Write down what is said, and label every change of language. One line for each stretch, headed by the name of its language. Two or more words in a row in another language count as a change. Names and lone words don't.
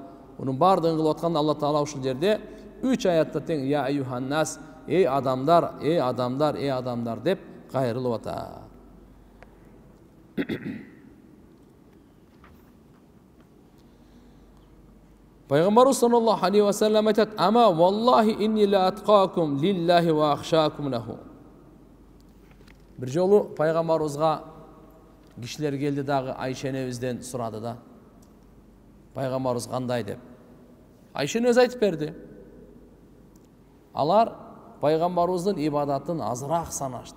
Kyrgyz: Мунун баардыгын кылып атканда Алла таала ушул жерде 3 аятта тең
Arabic: يا أيها الناس,
Kyrgyz: ey адамдар, ey адамдар, ey адамдар деп кайрылып атат.
Arabic: Пайгамбарыбыз صلى الله عليه وسلم айтат: "أما والله إني لأتقاكم لله وأخشاكم له."
Kyrgyz: Бир жолу пайгамбарыбызга кишилер келди дагы Айша энебизден сурады да. Пайгамбарыбыз кандай деп. Айша энебиз айтып берди. Алар пайгамбарыбыздын ибадатын азыраак санашты.